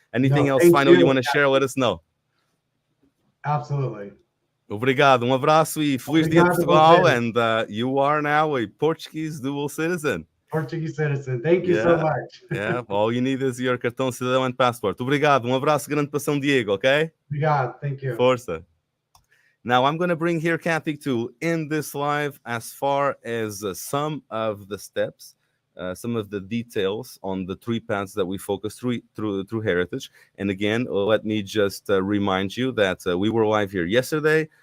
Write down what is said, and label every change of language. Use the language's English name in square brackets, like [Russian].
[English] Anything else final you want to share? Let us know. Absolutely. [Portuguese] Obrigado, abraço e feliz dia de Portugal, [English] and you are now a Portuguese dual citizen. Portuguese citizen. Thank you so much. Yeah, all you need is your cartão cidadão and passport. [Portuguese] Obrigado, abraço grande para São Diego, okay? Obrigado, [English] thank you. [Portuguese] Força. [English] Now I'm going to bring here Kathy to end this live as far as some of the steps, some of the details on the 3 paths that we focus through heritage. And again, let me just remind you that we were live here yesterday.